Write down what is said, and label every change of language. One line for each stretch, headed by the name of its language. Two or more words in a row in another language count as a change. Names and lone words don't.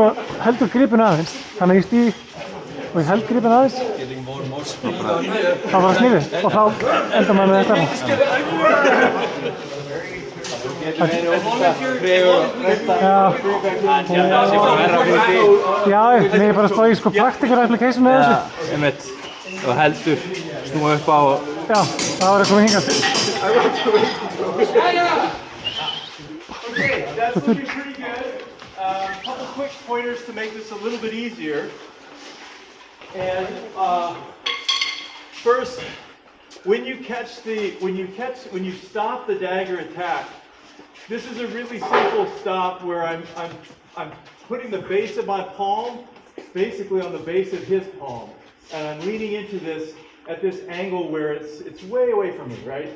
Icelandic: heldur gripinn aðeins, þannig að ég stíg og ég held gripinn aðeins þá var það snýrið og þá endar maður með þetta. Já, ég er bara að spá í sko
English: practical application
Icelandic: með þessu. Einmitt, og heldur, snúa upp á og... Já, það var að koma hingað.
English: Okay, that's looking pretty good. Couple quick pointers to make this a little bit easier. And first, when you stop the dagger attack, this is a really simple stop where I'm putting the base of my palm basically on the base of his palm, and I'm leaning into this at this angle where it's way away from me, right?